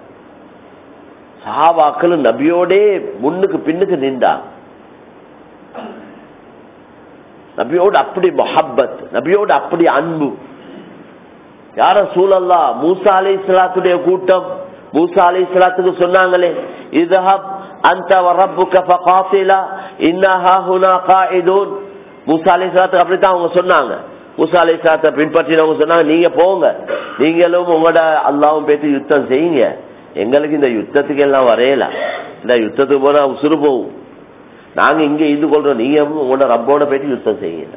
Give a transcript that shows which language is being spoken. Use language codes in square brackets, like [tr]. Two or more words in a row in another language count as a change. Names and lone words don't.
[ta] சஹாபாக்கள் நபியோடே முன்னுக்கு பின்னுக்கு நின்றாங்க. நபியோடு அப்படி முஹப்பத், நபியோடு அப்படி அன்பு. [ar] يا رسول الله, [ta] மூசா அலைஹிஸ்ஸலாத்துடைய கூட்டம் மூசா அலைஹிஸ்ஸலாத்துக்கு சொன்னாங்களே, [ar] இذهب انت وربك فقاتلا انا هنا قاعدون. [ta] மூசா அலைஹிஸ்ஸலாத்துக்கு அப்படித்தான் அவங்க சொன்னாங்க. மூசா அலைஹிஸ்ஸலாத்தை பின்பற்றினவங்க சொன்னாங்க, நீங்க போங்க, நீங்களும் உங்களோட அல்லாஹ்வும் பேசி யுத்தம் செய்யுங்க, எங்களுக்கு இந்த யுத்தத்துக்கு எல்லாம் வரையல, இந்த யுத்தத்துக்கு போனா உசுறு போகும், நாங்க இங்க இது கொள்றோம், நீங்க உங்களோட ரப்போட போயிட்டு யுத்தம் செய்யுங்க.